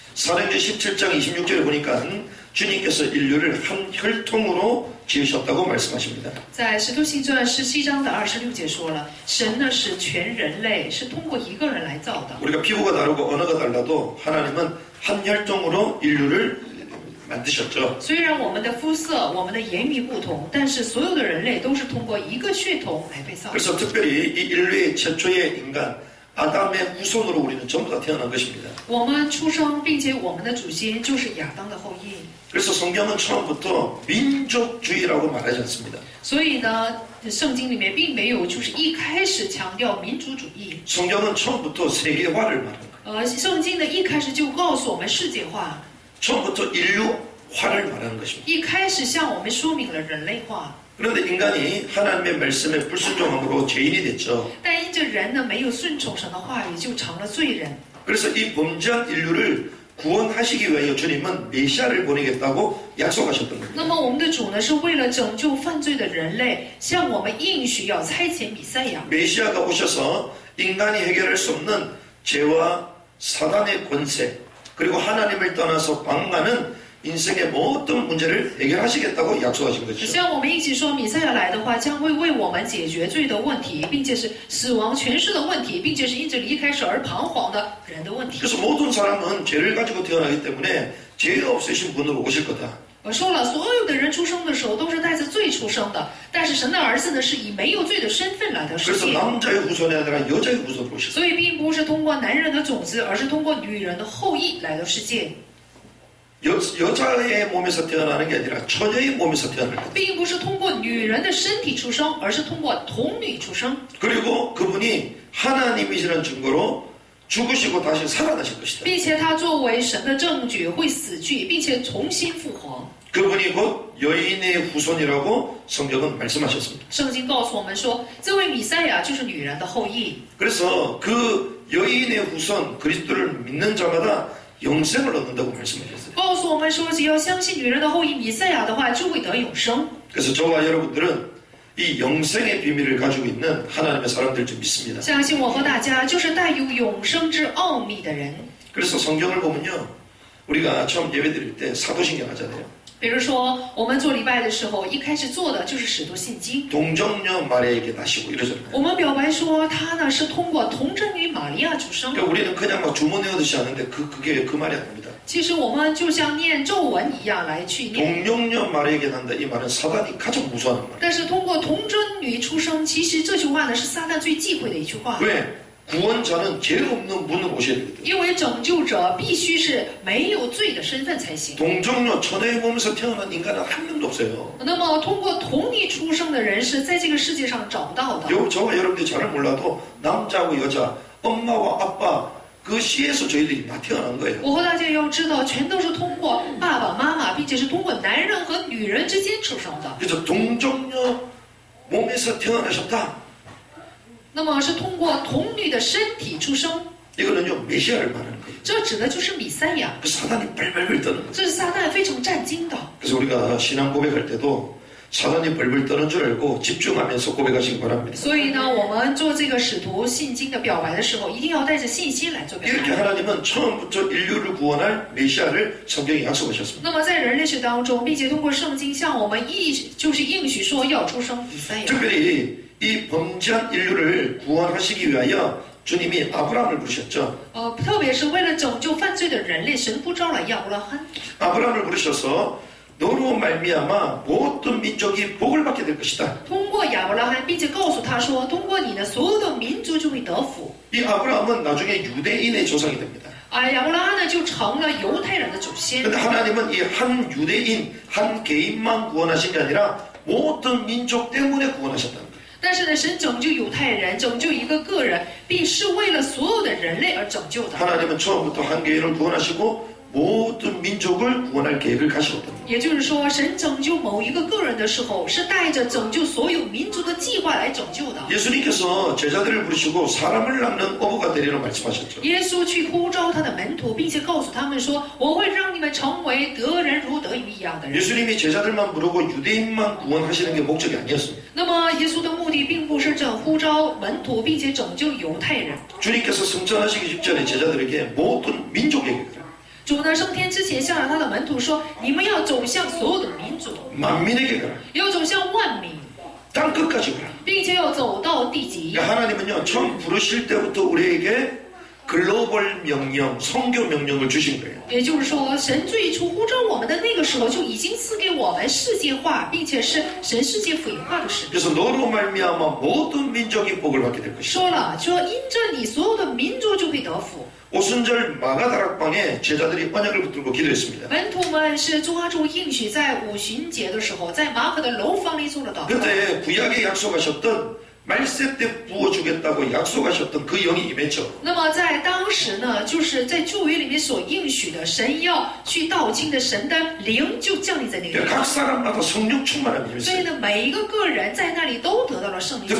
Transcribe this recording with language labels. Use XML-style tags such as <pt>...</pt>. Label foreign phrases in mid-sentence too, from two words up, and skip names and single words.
<ko>사도행전 17장 26절에 보니까 주님께서 인류를 한 혈통으로 지으셨다고 말씀하십니다.</ko> <zh>在使徒行传17章的26节说了，神呢使全人类是通过一个人来造的。</zh> <ko>우리가 피부가 다르고 언어가 달라도 하나님은 한 혈통으로 인류를 만드셨죠.</ko> <zh>虽然我们的肤色、我们的言语不同，但是所有的人类都是通过一个血统来被造的。</zh> <ko>그래서 특별히 이 인류의 최초의 인간 아담의 후손으로 우리는 전부 다 태어난 것입니다.</ko> <zh>我们出生，并且我们的祖先就是亚当的后裔。</zh> <ko>그래서 성경은 처음부터 민족주의라고 말하지 않습니다.</ko> <zh>所以呢，圣经里面并没有就是一开始强调民族主义。</zh> <ko>성경은 처음부터 세계화를 말합니다.</ko> <zh>圣经呢一开始就告诉我们世界化，</zh> <ko>처음부터 인류화를 말하는 것입니다.</ko> <zh>一开始向我们说明了人类化。</zh> <ko>그런데 인간이 하나님의 말씀에 불순종함으로 죄인이 됐죠.</ko> <zh>但因着人呢没有顺从神的话语，就成了罪人。</zh> <ko>그래서 이 범죄한 인류를 구원하시기 위하여 주님은 메시아를 보내겠다고 약속하셨던 겁니다.</ko> <zh>那么我们的主呢是为了拯救犯罪的人类，向我们应许要差遣弥赛亚。</zh> <ko>메시아가 오셔서 인간이 해결할 수 없는 죄와 사단의 권세 그리고 하나님을 떠나서 방황하는 인생의 모든 문제를 해결하시겠다고 약속하신 거죠.</ko> <zh>像我们一起说，弥赛亚来的话，将会为我们解决罪的问题，并且是死亡权势的问题，并且是因着离开神而彷徨的人的问题。</zh> <ko>그래서 모든 사람은 죄를 가지고 태어나기 때문에 죄 없으신 분으로 오실 거다.</ko> <zh>我说了，所有的人出生的时候都是带着罪出生的，但是神的儿子呢是以没有罪的身份来到世</zh> <ko>그래서</ko> <zh>界，</zh> <ko>남자의 후손이 아니라 여자의 후손으로 오셨어요.</ko> <zh>所以并不是通过男人的种子，而是通过女人的后裔来到世界。</zh> <ko>여자의 몸에서 태어나는 게 아니라 처녀의 몸에서 태어날 거다.</ko> <zh>并不是通过女人的身体出生，而是通过童女出生。</zh> <ko>그리고 그분이 하나님이시라는 증거로 죽으시고 다시 살아나실 것이다.</ko> <zh>并且他作为神的证据会死去，并且重新复活。</zh> <ko>그분이 곧 여인의 후손이라고 성경은 말씀하셨습니다.</ko> <zh>圣经告诉我们说，这位弥赛亚就是女人的后裔。</zh> <ko>그래서 그 여인의 후손 그리스도를 믿는 자마다 영생을 얻는다고 말씀하셨어요.</ko> <zh>告诉我们说，只要相信女人的后裔弥赛亚的话，就会得永生。</zh> <ko>그래서 저와 여러분들은 이 영생의 비밀을 가지고 있는 하나님의 사람들 줄 믿습니다.</ko> <zh>相信我和大家就是带有永生之奥秘的人。</zh> <ko>그래서 성경을 보면요, 우리가 처음 예배드릴 때 사도신경 하잖아요.</ko> <zh>比如说，我们做礼拜的时候，一开始做的就是使徒信经。</zh> <ko>동정녀 마리아에게 나시고 이러잖아요.</ko> <zh>我们表白说，他呢是通过童贞女玛利亚出生。</zh> <ko>그러니까 우리는 그냥 막 주문 외우듯이 하는데 그게 그 말이 아닙니다.</ko> <zh>其实我们就像念咒文一样来去念。</zh> <ko>동정녀 마리아에게 난다 이 말은 사단이 가장 무서워하는 말.</ko> <zh>但是通过童贞女出生，其实这句话呢是撒旦最忌讳的一句话。</zh> <ko>왜? 구원자는 죄 없는 분으로 오셔야 되거든요.</ko> <zh>因为拯救者必须是没有罪的身份才行。</zh> <ko>동정녀 처녀의 몸에서 태어난 인간은 한 명도 없어요.</ko> <zh>那么通过童女出生的人是在这个世界上找不到的。</zh> <ko>저와 여러분들이 잘 몰라도 남자하고 여자, 엄마와 아빠 그 씨에서 저희들이 다 태어난 거예요.</ko> <zh>我和大家要知道，全都是通过爸爸妈妈，并且是通过男人和女人之间出生的。</zh> <ko>그래서 동정녀 몸에서 태어나셨다.</ko> <zh>那么是通过童女的身体出生，</zh> <ko>이거는요 메시아를 말하는 거예요.</ko> <zh>这指的就是弥赛亚。</zh> <ko>그 사단이 벌벌 떠는 거예요.</ko> <zh>这是撒旦非常震惊的。</zh> <ko>그래서 우리가 신앙 고백할 때도 사단이 벌벌 떠는 줄 알고 집중하면서 고백하시기 바랍니다.</ko> <zh>所以呢，我们做这个使徒信经的表白的时候，一定要带着信心来做表</zh> <ko>이렇게</ko> <zh>白。</zh> <ko>하나님은 처음부터 인류를 구원할 메시아를 성경에 약속하셨습니다.</ko> <zh>那么在人类史当中，并且通过圣经向我们就是应许说要出生弥赛亚。</zh> <ko>특별히 이 범죄한 인류를 구원하시기 위하여 주님이 아브라함을 부르셨죠.</ko> <zh>特别是为了拯救犯罪的人类，神呼召了亚伯拉罕。</zh> <ko>아브라함을 부르셔서 너로 말미암아 모든 민족이 복을 받게 될 것이다.</ko> <zh>通过亚伯拉罕，并且告诉他说，通过你呢，所有的民族就会得福。</zh> <ko>이 아브라함은 나중에 유대인의 조상이 됩니다.</ko> <zh>亚伯拉罕呢就成了犹太人的祖先。</zh> <ko>그런데 하나님은 이 한 유대인, 한 개인만 구원하신 게 아니라 모든 민족 때문에 구원하셨다는 거예요.</ko> <zh>但是呢，神拯救犹太人，拯救一个个人，并是为了所有的人类而拯救的。</zh> <ko>하나님은 처음부터 한 개인을 구원하시고 모든 민족을 구원할 계획을 가지셨다.</ko> <zh>也就是说，神拯救某一个个人的时候，是带着拯救所有民族的计划来拯救的。</zh> <ko>예수님께서 제자들을 부르시고 사람을 낳는 어부가 되리라 말씀하셨죠.</ko> <zh>耶稣去呼召他的门徒，并且告诉他们说：“我会让你们成为得人如得鱼一样的人。”</zh> <ko>예수님이 제자들만 부르고 유대인만 구원하시는 게 목적이 아니었습니다.</ko> <zh>那么，耶稣的目的并不是这呼召门徒，并且拯救犹太人。</zh> <ko>주님께서 승천하시기 직전에 제자들에게 모든 민족에게 그래요.</ko> <zh>主呢升天之前，向着他的门徒说：“你们要走向所有的民族，</zh> <ko>만민에게 가라.</ko> <zh>要走向万民，</zh> <ko>땅 끝까지 가라.</ko> <zh>并且要走到地极。”</zh> <ko>그러니까 하나님은요, 처음 부르실 때부터 우리에게 글로벌 명령, 선교 명령을 주신 거예요.</ko> <zh>也就是说，神最初呼召我们的那个时候，就已经赐给我们世界化，并且是神世界腐化的使命。</zh> <ko>그래서 너로 말미암아 모든 민족이 복을 받게 될 것이다.</ko> <zh>说了，说因着你，所有的民族就会得福。</zh> <ko>오순절 마가다락방에 제자들이 언약을 붙들고 기도했습니다.</ko> <zh>门徒们是抓住应许，在五旬节的时候，在马可的楼房里做了祷告。</zh> <ko>그때 구약에 약속하셨던 말세 때 부어주겠다고 약속하셨던 그 영이 임했죠.</ko> <zh>那么在当时呢，就是在旧约里面所应许的，神要去道清的神的灵就降临在那个地</zh> <ko>각</ko> <zh>方。</zh> <ko>사람마다 성령 충만함이</ko> <zh>所以</zh> <ko>임했어요.</ko> <zh>呢，每一个个人在那里都得到了圣灵充满。</zh>